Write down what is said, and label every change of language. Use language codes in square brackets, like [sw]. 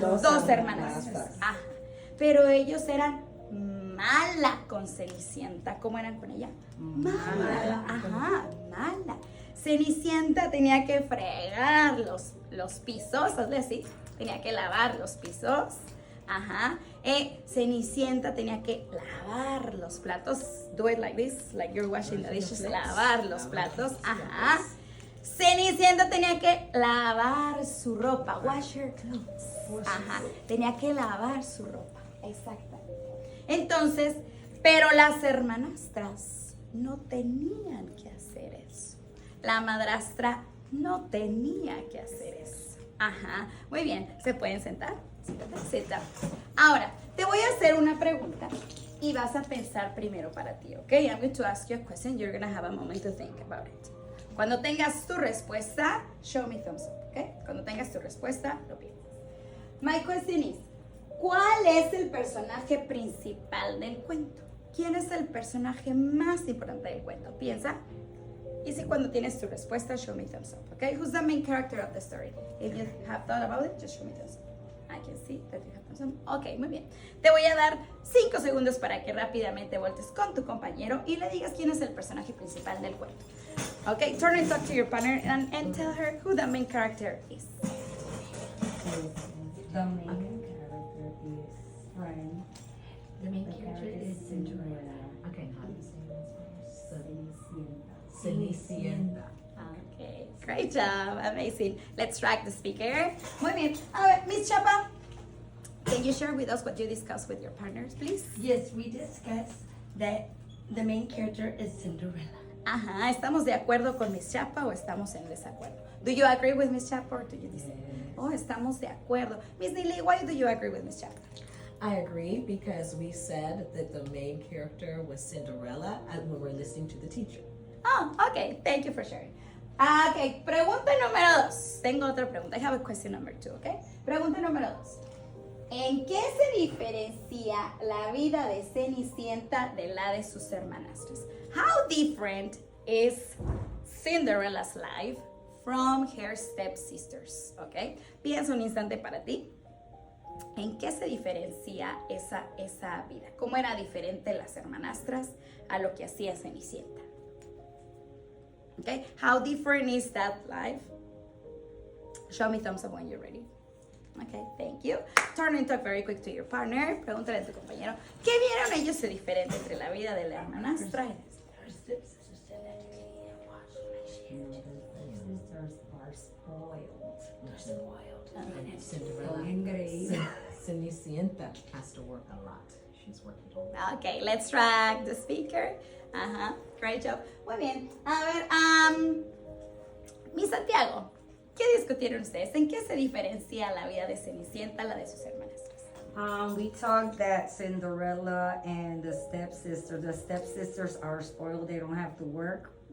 [es] 2 hermanastras. Ajá. Pero ellos eran mala con Cenicienta. ¿Cómo eran con ella? Mala. Ajá, mala. Cenicienta tenía que fregar los pisos, hazle así. Tenía que lavar los pisos. Ajá. Cenicienta tenía que lavar los platos. [en] Do it like this, like you're washing the dishes. [es] Lavar los platos. Ajá. Cenicienta tenía que lavar su ropa. [en] Wash your clothes. [es] Ajá. Tenía que lavar su ropa. Exactamente. Entonces, pero las hermanastras no tenían que hacer eso. La madrastra no tenía que hacer eso. Ajá. Muy bien. ¿Se pueden sentar? Siéntate. Ahora, te voy a hacer una pregunta y vas a pensar primero para ti, ¿ok? [en] I'm going to ask you a question. You're going to have a moment to think about it. [es] Cuando tengas tu respuesta, [en] show me thumbs up, [es] ¿ok? Cuando tengas tu respuesta, lo piensas. [en] My question is, [es] ¿cuál es el personaje principal del cuento? ¿Quién es el personaje más importante del cuento? Piensa. Y si cuando tienes tu respuesta, [en] show me thumbs up, okay? Who's the main character of the story? If you have thought about it, just show me thumbs up. I can see that you have thumbs up. [es] Ok, muy bien. Te voy a dar 5 segundos para que rápidamente voltees con tu compañero y le digas quién es el personaje principal del cuento. [en] Okay, turn and talk to your partner and tell her who the main character is. The main character is Friend. The main character is Cinderella. Okay, how do you say this? [es] Cenicienta. [en] Okay, great job, amazing. Let's track the speaker. [es] Muy bien. A ver, [en] Miss Chapa, can you share with us what you discussed with your partners, please? Yes, we discussed that the main character is Cinderella. [es] Ajá, ¿estamos de acuerdo con Miss Chapa o estamos en desacuerdo? [en] Do you agree with Miss Chapa or do you disagree? [es] Oh, estamos de acuerdo. [en] Miss Neely, why do you agree with Miss Chapa? I agree because we said that the main character was Cinderella when we were listening to the teacher. Oh, okay, thank you for sharing. [es] Ok, pregunta número 2. Tengo otra pregunta. [en] I have a question number 2, ok? [es] Pregunta número 2. ¿En qué se diferencia la vida de Cenicienta de la de sus hermanastras? [en] How different is Cinderella's life from her stepsisters? [es] ¿Ok? Piensa un instante para ti. ¿En qué se diferencia esa vida? ¿Cómo era diferente las hermanastras a lo que hacía Cenicienta? [en] Okay, how different is that life? Show me thumbs up when you're ready. Okay, thank you. Turn and talk very quick to your partner. [es] Pregúntale a tu compañero, ¿qué vieron ellos de diferente entre la vida de la hermanastra? [en] Her stepsisters said that sisters are spoiled. They're spoiled. And Cinderella. Cenicienta has to work a lot. She's working a lot. Okay, let's track the speaker. [es] Ajá, [en] great job. [es] Muy bien. A ver, mi Santiago, ¿qué discutieron ustedes? ¿En qué se diferencia la vida de Cenicienta a la de sus hermanastras? [en] We talked that Cinderella and the stepsisters are spoiled, they don't have to work.